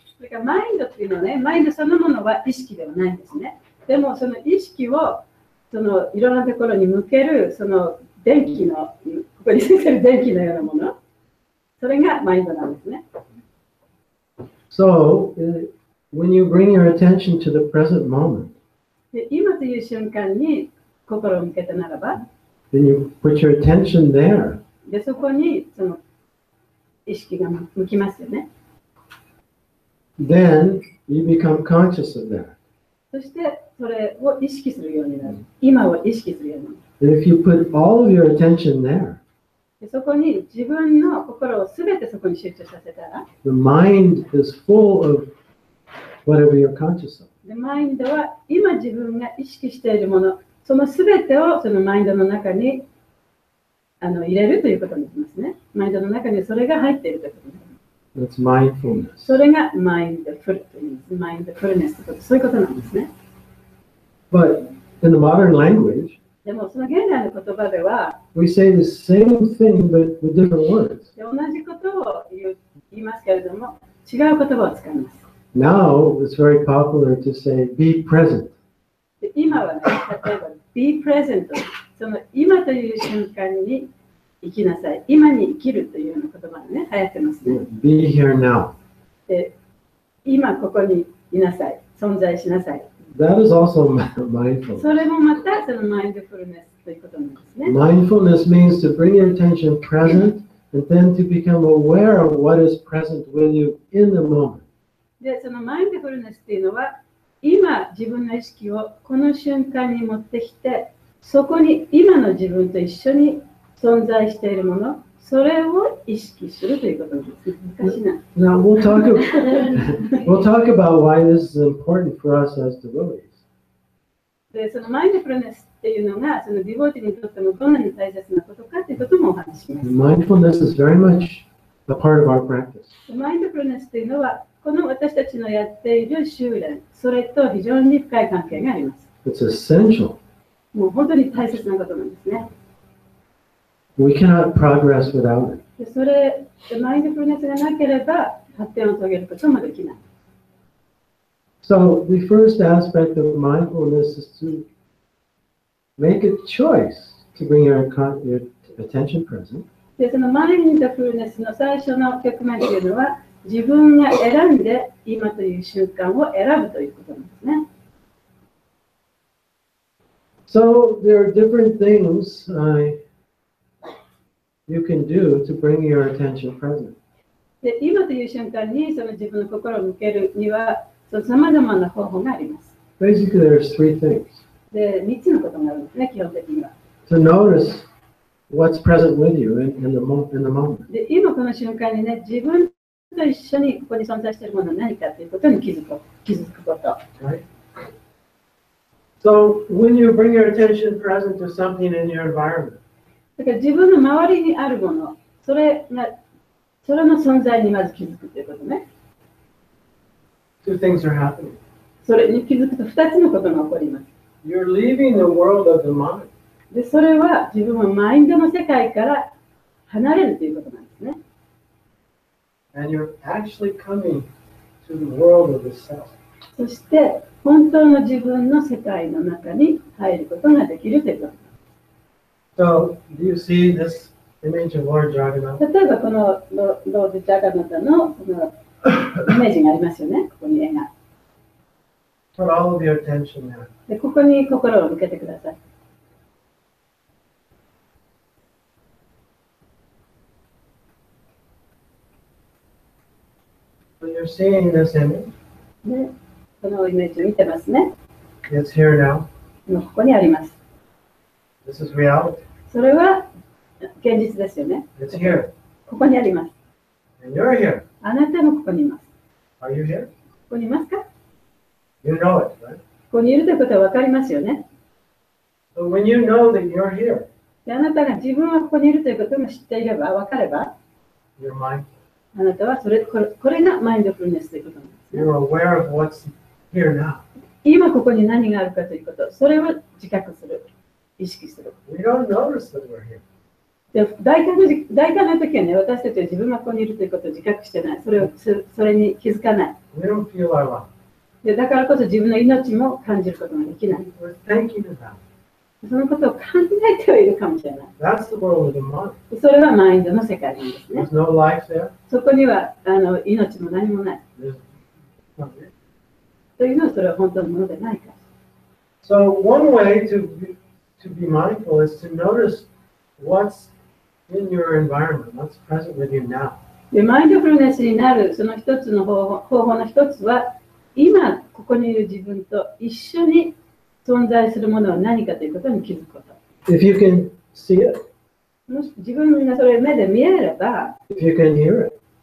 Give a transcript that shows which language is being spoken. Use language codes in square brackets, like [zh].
[ja] それからマインドっていうのはね、マインドそのものは意識ではないんですね。でもその意識をそのいろんなところに向けるその電気の、ここについてる電気のようなもの、それがマインドなんですね。 [en] So when you bring your attention to the present moment, [ja] で今という瞬間に心を向けたならば、 [en] then you put your attention there. [ja] でそこにその意識が向きますよね。 [en] Then you become conscious of that. [ja] そしてそれを意識するようになる。今を意識するようになる。 [en] And if you put all of your attention there, [ja] でそこに自分の心をすべてそこに集中させたら、 [en] the mind is full of whatever you're conscious of. [ja] でマインドは今自分が意識しているもの、そのすべてをそのマインドの中に入れるということになりますね。マインドの中にそれが入っているということです。 [en] That's mindfulness. [ja] それがマインドフルというんです。マインドフルネスということ、そういうことなんですね。 [en] But in the modern language, [ja] でもその現代の言葉では、 [en] we say the same thing but with different words. [ja] 同じことを言いますけれども、違う言葉を使います。 [en] Now it's very popular to say be present. [ja] で今はね、例えば [en] be present、 [ja] その今という瞬間に生きなさい。今に生きるというような言葉がね、流行ってますね。 [en] Be here now. [ja] で今ここにいなさい。存在しなさい。 [en] That is also mindfulness. [ja] それもまたそのマインドフルネスということなんですね。 [en] Mindfulness means to bring your attention present and then to become aware of what is present with you in the moment. [ja] で、そのマインドフルネスっていうのは、今自分の意識をこの瞬間に持ってきて、そこに今の自分と一緒に存在しているもの、それを意識するということなんです。難しいな。 [en] Now we'll talk about why this is important for us as devotees. [ja] で、そのマインドフルネスっていうのが、そのディボーティにとってもどんなに大切なことかということもお話しします。 [en] Mindfulness is very much a part of our practice. [ja] マインドフルネスっていうのは、この私たちのやっている修練、それと非常に深い関係があります。 [en] It's essential. [ja] もう本当に大切なことなんですね。 [en] We cannot progress without it. [ja] でそれ、マインドフルネスがなければ発展を遂げることもできない。 [en] So the first aspect of mindfulness is to make a choice to bring your attention present. [ja] で、そのマインドフルネスの最初の局面というのは、自分が選んで今という瞬間を選ぶということなんですね。 [en] So there are different things you can do to bring your attention present. [ja] で、今という瞬間にその自分の心を向けるには、さまざまな方法があります。 [en] Basically, there's three things. [ja] で、3つのことがあるんですね、基本的には。 [en] To notice what's present with you in the moment. [ja] で、今この瞬間にね、自分と一緒にここに存在しているものは何かということに気づくこと。 [en] Right? So when you bring your attention present to something in your environment, [ja] だから自分の周りにあるもの、それの存在にまず気づくということね。 [en] two things are happening. [ja] それに気づくと2つのことが起こります。 [en] You're leaving the world of the mind. [ja] で、それは自分はマインドの世界から離れるということなんですね。 [en] And you're actually coming to the world of the self. [ja] そして本当の自分の世界の中に入ることができるということ。 [en] So, do you see this image of Lord Jagannath? [ja] 例えばこのロード・ジャガナタのこのイメージがありますよね、ここに絵が。 [en] Put all of your attention there. [ja] で、ここに心を向けてください。 [en] So you're seeing this image. [ja] で、このイメージを見てますね。 [en] It's here now. [ja] ここにあります。 [en] This is reality. [ja] それは現実ですよね。 [en] It's here. [ja] ここにあります。 [en] And you're here. [ja] あなたもここにいます。 [en] Are you here? [ja] ここにいますか？ [en] You know it, right? [ja] ここにいるということは分かりますよね。 [en] So when you know that you're here, [ja] で、あなたが自分はここにいるということも知っていれば、分かれば、 [en] you're mindful. [ja] あなたはこれがマインドフルネスということなんですね。 [en] You're aware of what's here now. [ja] 今ここに何があるかということ、それを自覚する、意識する。 [en] We don't notice that we're here. [ja] で、大体の時はね、私たちは自分がここにいるということを自覚してない。それに気づかない。 [en] We don't feel our life. [ja] で、だからこそ自分の命も感じることができない。 [en] We're thinking about it. [ja] そのことを考えてはいるかもしれない。 [en] That's the world of the mind. [ja] それはマインドの世界なんですね。 [en] There's no life there. [ja] そこには命も何もない。 [en] There's nothing. [ja] というのはそれは本当のものでないから。 [en] So one way to be mindful is to notice what's in your environment, what's present with you now. [ja] で、マインドフルネスになるその一つの方法の一つは、今ここにいる自分と一緒に存在するものは何かということに気づくこと。 [en] If you can see it, [ja] もし自分がそれを目で見えれば、 [en] if you can hear it,